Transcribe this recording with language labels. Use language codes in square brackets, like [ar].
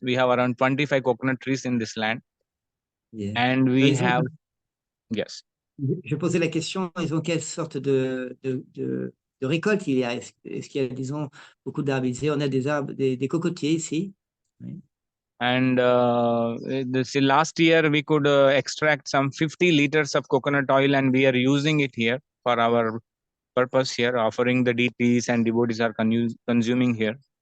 [en] We have around 25 coconut trees in this land. Yeah. And we have, yes. [fr] Je posais la question, disons, quelle sorte de récolte il y a? Est-ce qu'il y a, disons, beaucoup d'arbres? On a des arbres, des cocotiers ici. Oui. [en] And last year we could extract some 50 liters of coconut oil, and we are using it here for our purpose here, offering the deities, and devotees are consuming here.